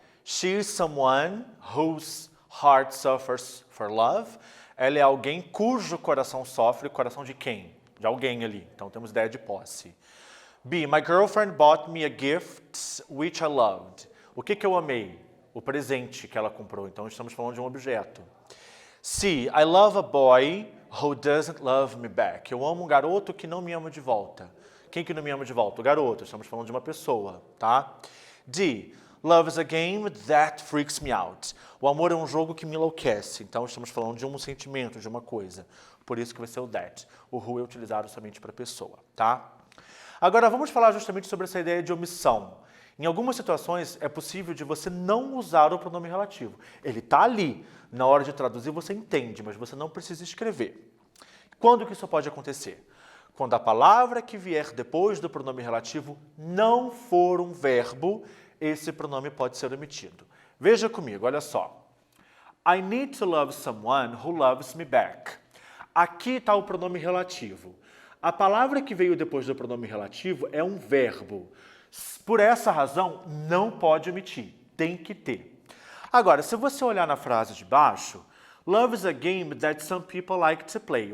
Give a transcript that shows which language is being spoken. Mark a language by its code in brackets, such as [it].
[en] She is someone whose heart suffers for love. [pt] Ela é alguém cujo coração sofre. Coração de quem? De alguém ali. Então, temos ideia de posse. B. [en] My girlfriend bought me a gift which I loved. [pt] O que eu amei? O presente que ela comprou. Então, estamos falando de um objeto. C. [en] I love a boy who doesn't love me back. [pt] Eu amo um garoto que não me ama de volta. Quem que não me ama de volta? O garoto. Estamos falando de uma pessoa, tá? D. [en] Love is a game that freaks me out. [pt] O amor é um jogo que me enlouquece. Então, estamos falando de um sentimento, de uma coisa. Por isso que vai ser o that. O who é utilizado somente para pessoa, tá? Agora, vamos falar justamente sobre essa ideia de omissão. Em algumas situações, é possível de você não usar o pronome relativo. Ele está ali. Na hora de traduzir, você entende, mas você não precisa escrever. Quando que isso pode acontecer? Quando a palavra que vier depois do pronome relativo não for um verbo, esse pronome pode ser omitido. Veja comigo, olha só. [en] I need to love someone who loves me back. [pt] Aqui está o pronome relativo. A palavra que veio depois do pronome relativo é um verbo. Por essa razão, não pode omitir. Tem que ter. Agora, se você olhar na frase de baixo, [en] love is a game that some people like to play.